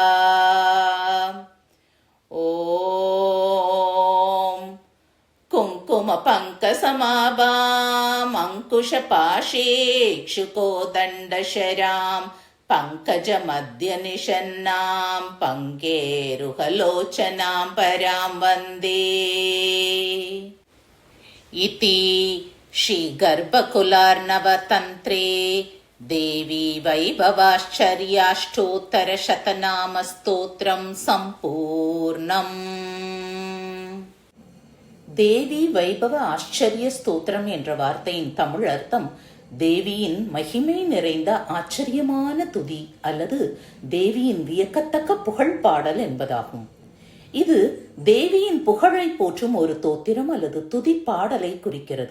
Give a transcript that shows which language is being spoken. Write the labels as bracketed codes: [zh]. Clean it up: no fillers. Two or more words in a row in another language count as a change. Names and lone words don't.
[sa] ओम कुंकुम पंक समाभाम अंकुश पाशेक्षुकोदंड शराम पंकज मध्य निशन्नां पंकेरुहलोचनां परां वन्दे इति श्री गर्भकुलार्णवतन्त्रे देवी वैभवाश्चर्याष्टोत्तर शतनाम स्तोत्रं सम्पूर्णम् [ta] தேவி வைபவ ஆச்சரிய ஸ்தோத்திரம் என்ற வார்த்தையின் தமிழ் அர்த்தம் தேவியின் மகிமை நிறைந்த ஆச்சரியமான துதி அல்லது தேவியின் வியக்கத்தக்க புகழ் பாடல் என்பதாகும். இது தேவியின் புகழை போற்றும் ஒரு தோத்திரம் அல்லது துதி பாடலை குறிக்கிறது.